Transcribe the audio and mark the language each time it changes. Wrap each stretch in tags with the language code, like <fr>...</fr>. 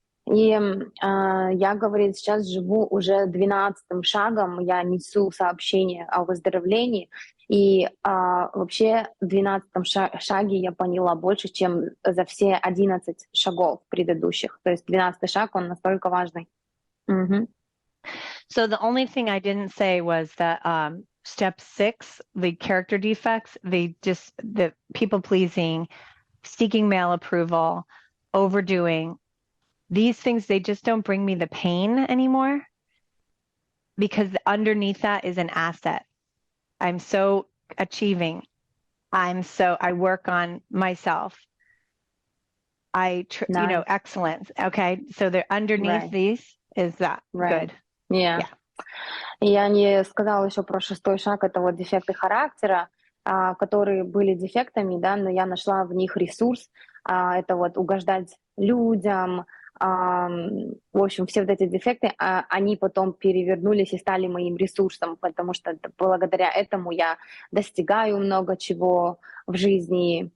<ru>И я, говорит, сейчас живу уже 12-м шагом, я несу сообщение о выздоровлении, и вообще в 12-м шаге я поняла больше, чем за все 11 шагов предыдущих. То есть 12-й шаг, он настолько важный.</ru> <en>So the only thing I didn't say was that step 6, the character defects, the people pleasing, seeking male approval, overdoing, these things, they just don't bring me the pain anymore, because underneath that is an asset. I'm so achieving. I work on myself. Nice. Excellence. Okay. So they're underneath these is that good. Yeah.</en> <ru>Я не сказала еще про 6-й шаг, это вот дефекты характера, которые были дефектами, да, но я нашла в них ресурс, это вот угождать людям, в общем, все вот эти дефекты, они потом перевернулись и стали моим ресурсом, потому что благодаря этому я достигаю много чего в жизни.</ru>